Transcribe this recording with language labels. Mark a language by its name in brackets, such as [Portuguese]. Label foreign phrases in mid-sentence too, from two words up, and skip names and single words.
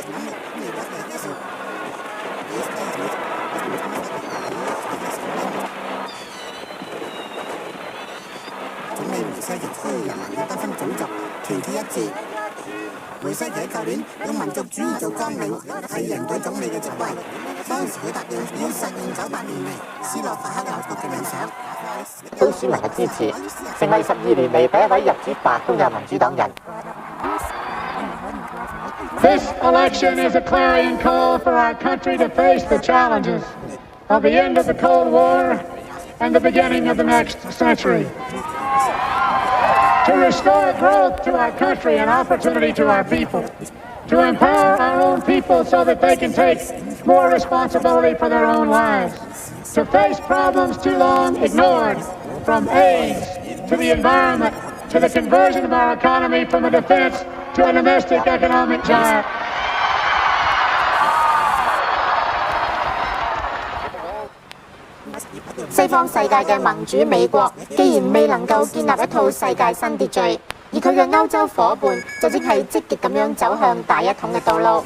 [Cantonese] 總理梅西奇呼籲人民要不分種族，團結一致。梅西奇喺舊年用民族主義做綱領，係贏到總理嘅職位。當時佢答應要實現98年嚟斯洛伐克立國嘅理想。到市民嘅支持，成為12年嚟第一位入主白宮嘅民主黨人。 [English] This election is a clarion call for our country to face the challenges of the end of the Cold War and the beginning of the next century. To restore growth to our country and opportunity to our people. To empower our own people so that they can take more responsibility for their own lives. To face problems too long ignored, from AIDS to the environment, to the conversion of our economy from a defense to a domestic economic giant. [Cantonese] 西方世界嘅盟主美國，既然未能夠建立一套世界新秩序，而佢嘅歐洲夥伴就正係積極咁樣走向大一統嘅道路。